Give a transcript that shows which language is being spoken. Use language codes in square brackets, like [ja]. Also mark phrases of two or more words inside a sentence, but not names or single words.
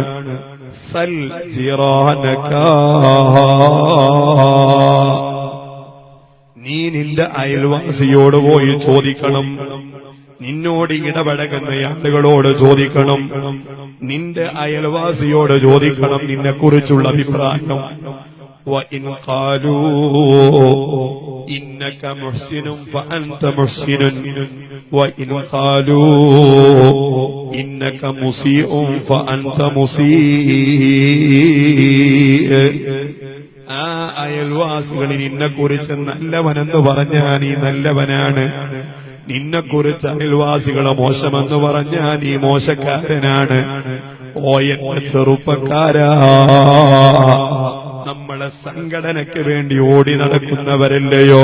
[ar] سل جيرانك, [ml] നീ നിന്റെ അയൽവാസിയോട് പോയി ചോദിക്കണം, നിന്നോട് ഇടപഴകുന്ന ആളുകളോട് ചോദിക്കണം, നിന്റെ അയൽവാസിയോട് ചോദിക്കണം നിന്നെ കുറിച്ചുള്ള അഭിപ്രായം. [ar] وَإِنْ قَالُوا إِنَّكَ مُحْسِنٌ فَأَنْتَ مُحْسِنٌ وَإِنْ قَالُوا إِنَّكَ مُسِيءٌ فَأَنْتَ مُسِيءٌ. [ml] ആ അയൽവാസികൾ നിന്നെ കുറിച്ച് നല്ലവനെന്ന് പറഞ്ഞാൽ നീ നല്ലവനാണ്, നിന്നെക്കുറിച്ച് അയൽവാസികളെ മോശമെന്ന് പറഞ്ഞാൽ നീ മോശക്കാരനാണ്. ഓ എന്റെ ചെറുപ്പക്കാരാ, നമ്മളെ സംഘടനയ്ക്ക് വേണ്ടി ഓടി നടക്കുന്നവരല്ലയോ?